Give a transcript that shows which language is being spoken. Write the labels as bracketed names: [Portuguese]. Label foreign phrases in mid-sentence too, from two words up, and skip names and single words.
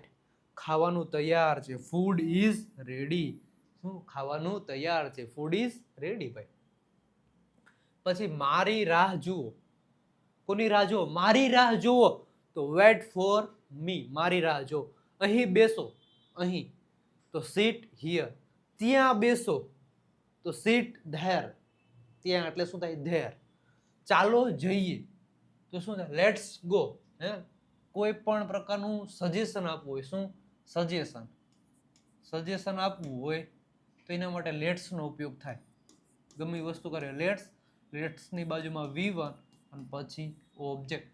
[Gujarati] ખાવાનું તૈયાર છે. [English] Food is ready. [Gujarati] શું? ખાવાનું તૈયાર છે. [English] Food is ready [Gujarati] ભાઈ. પછી મારી રાહ જુઓ. કોની રાહ જુઓ? મારી રાહ જુઓ તો [English] Wait for me. [Gujarati] મારી રાહ જુઓ. અહીં બેસો. અહીં તો [English] sit here. [Gujarati] ત્યાં બેસો તો [English] sit there. [Gujarati] ત્યાં એટલે શું થાય? there. ચાલો જઈએ તો શું થાય? [English] Let's go. [Gujarati] કોઈ પણ પ્રકારનું સજેશન આપવું હોય. શું? સજેશન આપવું હોય તો એના માટે લેટ્સ નો ઉપયોગ થાય. ગમે વસ્તુ કરે લેટ્સ ની બાજુમાં V1 અને પછી ઓબ્જેક્ટ.